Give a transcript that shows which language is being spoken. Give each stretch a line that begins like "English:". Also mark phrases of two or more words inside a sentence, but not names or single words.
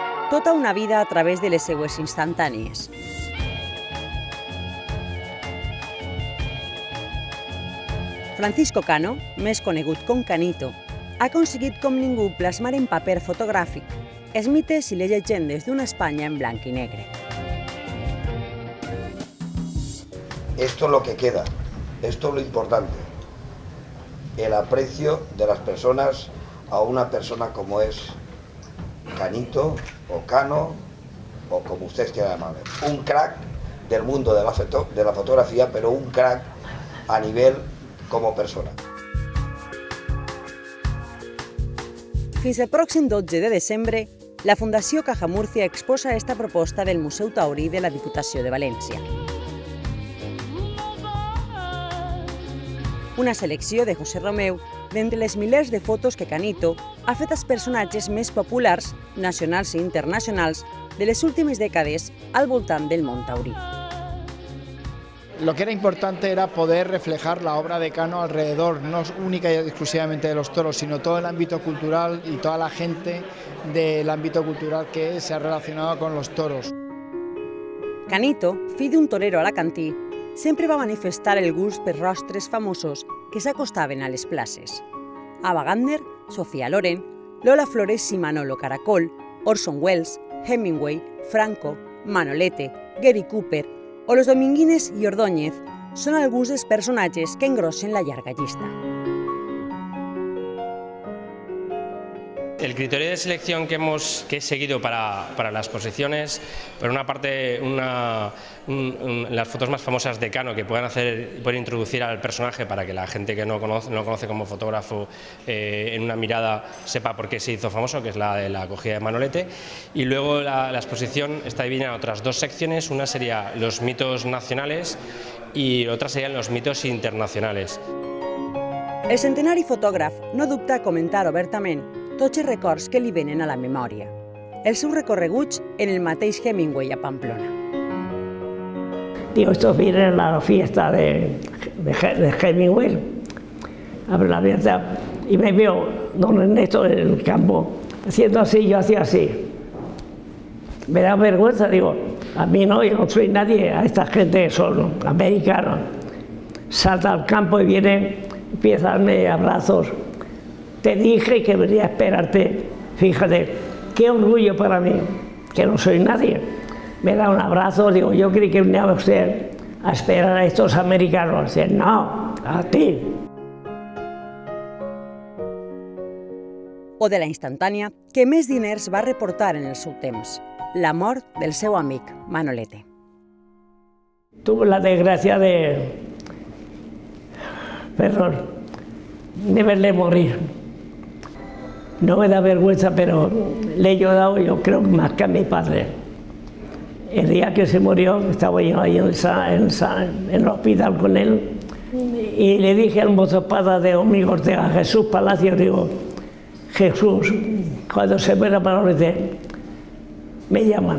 Catalan: tota una vida a través de les seues instantànies. Francisco Cano, més conegut com Canito, ha aconseguit com ningú plasmar en paper fotogràfic els mites i les llegendes d'una Espanya en blanc i negre.
Spanish: Esto es lo que queda, esto es lo importante, el aprecio de las personas a una persona como es Canito o Cano o como ustedes quieran llamarle. Un crack del mundo de la fotografía, pero un crack a nivel como persona.
Catalan: Fins el pròxim 12 de desembre, la Fundació Caja Murcia exposa esta proposta del Museu Taurí de la Diputació de València. Una selecció de José Romeu d'entre les milers de fotos que Canito ha fet als personatges més populars, nacionals i internacionals, de les últimes dècades al voltant del món taurí.
Spanish: Lo que era importante era poder reflejar la obra de Cano alrededor, no única y exclusivamente de los toros, sino todo el ámbito cultural y toda la gente del ámbito cultural que se ha relacionado con los toros.
Catalan: Canito, fill d'un torero alacantí, sempre va manifestar el gust per rostres famosos que s'acostaven a les places. Ava Gardner, Sofía Loren, Lola Flores i Manolo Caracol, Orson Welles, Hemingway, Franco, Manolete, Gary Cooper o los Dominguines i Ordóñez són alguns dels personatges que engrossen la llarga llista.
Spanish: El criterio de selección que he seguido para las exposiciones, por una parte, las fotos más famosas de Cano que puedan introducir al personaje para que la gente que no lo conoce como fotógrafo en una mirada sepa por qué se hizo famoso, que es la de la acogida de Manolete. Y luego la exposición está dividida en otras dos secciones, una sería los mitos nacionales y otra serían los mitos internacionales.
Catalan: El centenari fotògraf no dubta a comentar obertament tots els records que li venen a la memòria. Els seus recorreguts en el mateix Hemingway a Pamplona.
Spanish: Digo, estos vienen a la fiesta de Hemingway, abre la abierta y me veo don Ernesto en el campo haciendo así, yo hacía así. Me da vergüenza, digo, a mí no, yo no soy nadie, a esta gente son americanos. Salta al campo y viene, empieza a darme abrazos. Te dije que venía a esperarte, fíjate, qué orgullo para mí, que no soy nadie. Me da un abrazo, digo, yo creí que venía usted a esperar a estos americanos. Dice, no, a ti.
Catalan: O de la instantània que més diners va reportar en el seu temps, la mort del seu amic Manolete.
Spanish: Tuve la desgracia de verle morir. No me da vergüenza, pero le he ayudado, yo creo, más que a mi padre. El día que se murió, estaba yo ahí en el hospital con él, y le dije al mozopada de Domingo Ortega, Jesús Palacio, digo, Jesús, cuando se muera Manolete, me llaman.